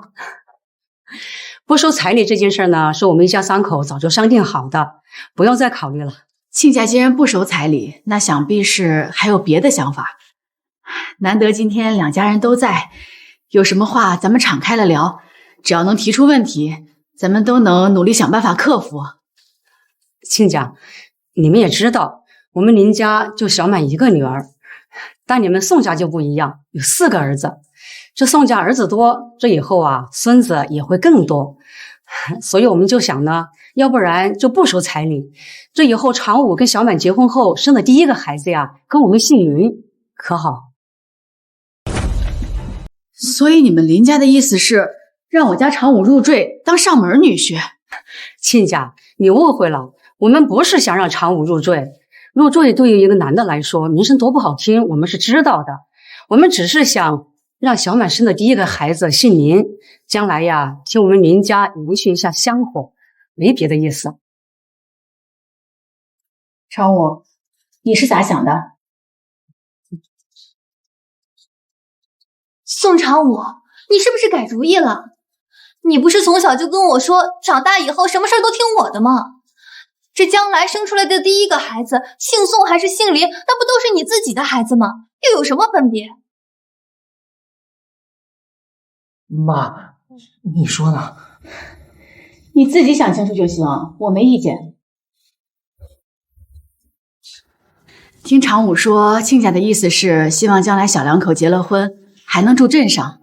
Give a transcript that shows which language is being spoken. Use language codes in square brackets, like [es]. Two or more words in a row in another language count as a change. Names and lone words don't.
[zh] 不收彩禮這件事呢，是我們一家3口早就商定好的，不用再考慮了。親家既然不收彩禮，那想必是還有別的想法。難得今天2家人都在，有什麼話咱們敞開了聊，只要能提出問題，咱們都能努力想辦法克服。親家，你們也知道，我們林家就小滿1個女兒，但你們宋家就不一樣，有4個兒子。這宋家兒子多，這以後啊，孫子也會更多。所以我們就想呢，要不然就不收彩禮。這以後常武跟小滿結婚後生的第1個孩子呀，跟我們姓林，可好？所以你們林家的意思是讓我家常武入贅當上門女婿？親家，你誤會了，我們不是想讓常武入贅。入贅對於一個男的來說，名聲多不好聽，我們是知道的。我們只是想讓小滿生的第1個孩子姓林，將來呀，替我們林家延續一下香火，沒別的意思。常武，你是咋想的？宋常武，你是不是改主意了？你不是从小就跟我说，长大以后什麼事都聽我的嗎？這將來生出來的第1個孩子，姓宋還是姓林，那不都是你自己的孩子嗎？又有什麼分別？媽，你說呢？你自己想清楚就行，我沒意見。聽常武說，親家的意思是希望將來小2口結了婚，還能住鎮上。